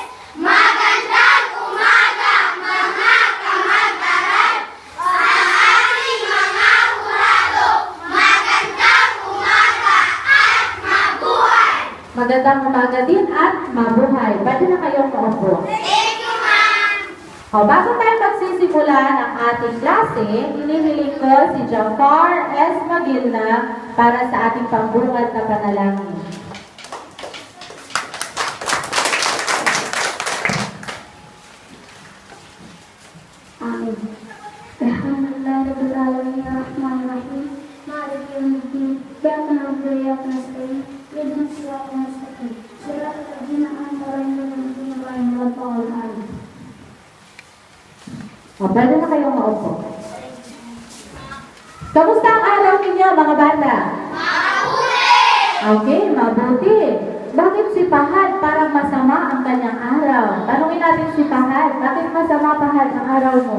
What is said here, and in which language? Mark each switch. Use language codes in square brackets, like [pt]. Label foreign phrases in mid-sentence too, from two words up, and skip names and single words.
[tl] Magandang umaga, mga kamag-aral. Sa ating mga hurado, magandang umaga at mabuhay. Magandang umaga din at mabuhay. Pwede na kayong maupo. [en] Thank you, ma'am. [tl] Bago tayo magsisimula ng ating klase, hinihiling ko si Jafar S. Magilna para sa ating pambungad na panalangin. Amin. [ar] الحمد لله رب العالمين الرحمن الرحيم مالك يوم الدين إياك نعبد وإياك نستعين اهدنا الصراط المستقيم صراط الذين أنعمت عليهم غير المغضوب عليهم [tl] Pwede na kayong maupo. Kamusta ang araw ninyo mga bata? Okay, mabuti. Bakit si Pahad parang masama ang kanyang araw? Tanungin natin si Pahad, bakit masama Pahad ang araw mo?